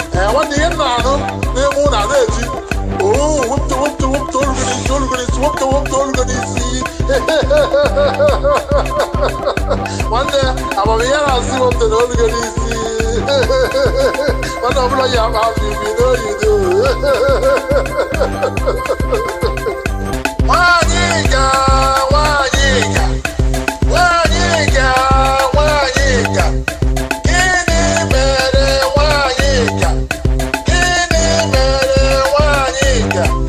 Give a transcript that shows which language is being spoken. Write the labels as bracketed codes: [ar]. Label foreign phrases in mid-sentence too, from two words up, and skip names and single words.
[ig] Eh, nwanne, ihe m na-anụ n'ime ụlọ a na-eti, "Oo, wepụta, wepụta, wepụta, olugo n'isi, olugo n'isi, wepụta, wepụta, olugo n'isi." Nwanne, amamihe na-asị, "Wepụta na olugo n'isi." Nwanne, ọ bụla ya akpa afọ ibi, [en] you know you do. [ig] Nwaanyị ga, nwaanyị ga, nwaanyị ga, nwaanyị ga. Gịnị mere nwaanyị ga? Gịnị mere nwaanyị ga?